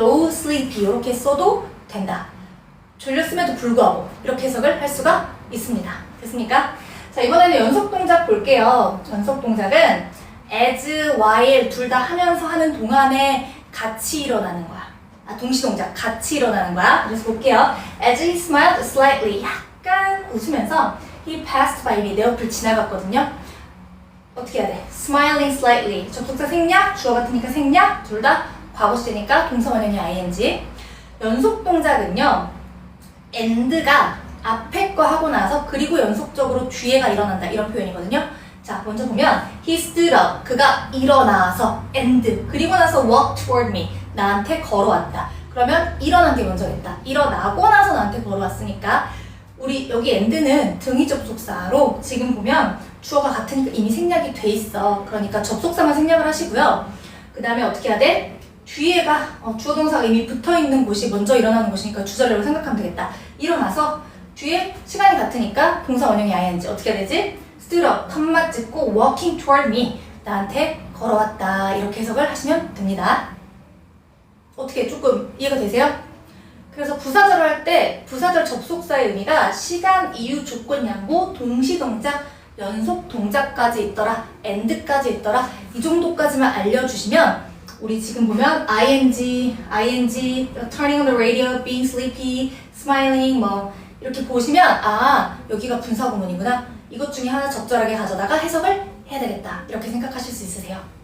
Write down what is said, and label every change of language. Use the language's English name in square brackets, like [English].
[Korean] though sleepy 이렇게 써도 된다. 졸렸음에도 불구하고 이렇게 해석을 할 수가 있습니다. 됐습니까? 자, 이번에는 연속 동작 볼게요. 연속 동작은 as, while 둘 다 하면서 하는 동안에 같이 일어나는 거야. 동시 동작 같이 일어나는 거야. 그래서 볼게요. [English] As he smiled slightly, [Korean] 약간 웃으면서 [English] he passed by me, [Korean] 내 옆을 지나갔거든요. 어떻게 해야 돼? [English] Smiling slightly. [Korean] 접속사 생략, 주어 같으니까 생략, 둘 다 과거 시제니까 동사 원형이 ing. 연속 동작은요. and가 앞에 거 하고 나서 그리고 연속적으로 뒤에가 일어난다 이런 표현이거든요. 자, 먼저 보면 [English] he stood up. [Korean] 그가 일어나서 and 그리고 나서 [English] walk toward me. [Korean] 나한테 걸어왔다. 그러면 일어난 게 먼저겠다. 일어나고 나서 나한테 걸어왔으니까 우리 여기 and는 등위 접속사로 지금 보면 주어가 같으니까 이미 생략이 돼 있어. 그러니까 접속사만 생략을 하시고요. 그 다음에 어떻게 해야 돼? 뒤에가 주어 동사가 이미 붙어있는 곳이 먼저 일어나는 곳이니까 주절이라고 생각하면 되겠다. 일어나서 뒤에 시간이 같으니까 동사 원형이 ing 어떻게 해야 되지? [English] stood up, [Korean] 칸마 찍고 [English] walking toward me. [Korean] 나한테 걸어왔다. 이렇게 해석을 하시면 됩니다. 어떻게 조금 이해가 되세요? 그래서 부사절을 할 때 부사절 접속사의 의미가 시간, 이유, 조건, 양보, 동시동작, 연속 동작까지 있더라, and까지 있더라 이 정도까지만 알려주시면 우리 지금 보면 ing, [English] turning on the radio, being sleepy, [Korean] smiling 뭐 이렇게 보시면 아 여기가 분사구문이구나 이것 중에 하나 적절하게 가져다가 해석을 해야 되겠다 이렇게 생각하실 수 있으세요.